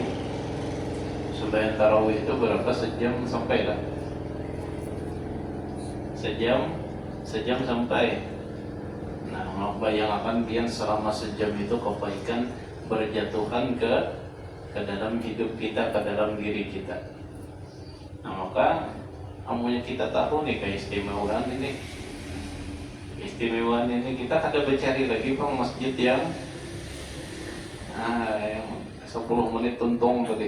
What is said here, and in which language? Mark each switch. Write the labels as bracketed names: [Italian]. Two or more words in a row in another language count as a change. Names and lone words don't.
[Indonesian] Sembahyang tarawih itu berapa? [Banjar] Sejam sampai lah. Sejam sampai. Nah, bayangkan pian selama sejam itu kebaikan berjatuhan ke dalam hidup kita, ke dalam diri kita. Nah, maka amunya kita tahu nih keistimewaan ini. Keistimewaan ini kita ada mencari lagi bang masjid yang 10 menit tuntung tadi.